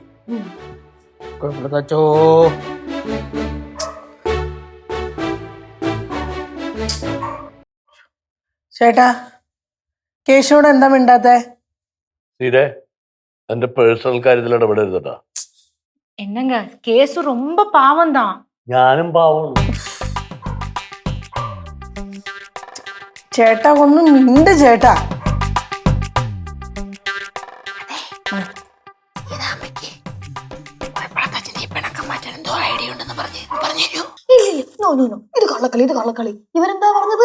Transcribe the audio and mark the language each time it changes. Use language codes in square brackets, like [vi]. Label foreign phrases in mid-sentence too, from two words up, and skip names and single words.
[ml] തച്ചോ ചേട്ടാ കേശുവോട് എന്താ മിണ്ടാത്തെ? സീതേ, എന്റെ പേഴ്സണൽ കാര്യത്തിൽ ഇടപെടരുതട്ടാ. [ta] என்னங்க கேசு ரொம்ப பாவம் தான். [ml] ഞാനും പാവമാണ്. ചേട്ടാ ഒന്ന് മിണ്ട് ചേട്ടാ. ഇത് കള്ളക്കളി, ഇത് കള്ളക്കളി. ഇവരെന്താ പറഞ്ഞത്?